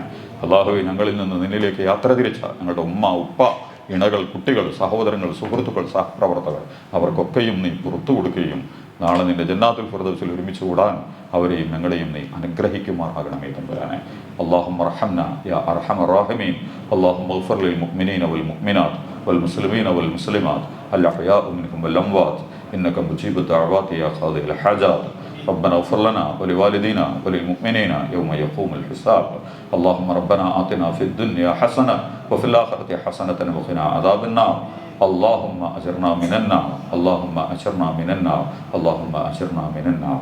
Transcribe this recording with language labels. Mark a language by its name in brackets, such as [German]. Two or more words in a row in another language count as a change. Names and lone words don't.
[Malayalam] അള്ളാഹുവേ ഞങ്ങളിൽ നിന്ന് നിന്നിലേക്ക് യാത്ര തിരിച്ച ഞങ്ങളുടെ ഉമ്മ ഉപ്പ ഇണകൾ, കുട്ടികൾ, സഹോദരങ്ങൾ, സുഹൃത്തുക്കൾ, സഹപ്രവർത്തകർ അവർക്കൊക്കെയും നീ പുറത്തു കൊടുക്കുകയും നാളെ നിന്റെ ജന്നാത്തുൽ ഫിർദൗസിൽ ഒരുമിച്ച് കൂടാൻ അവരെയും ഞങ്ങളെയും നീ അനുഗ്രഹിക്കുമാറാകണമേ തമ്പുരാനെ. [Arabic] اللهم ارحمنا يا أرحم الراحمين. اللهم اغفر للمؤمنين والمؤمنات والمسلمين والمسلمات الأحياء منهم والأموات إنك مجيب الدعوات يا قاضي الحاجات. ربنا اغفر لنا ولوالدينا وللمؤمنين يوم يقوم الحساب. اللهم ربنا آتنا في الدنيا حسنة وفي الآخرة حسنة وقنا عذاب النار. اللهم أجرنا من النار. اللهم أجرنا من النار. اللهم أجرنا من النار.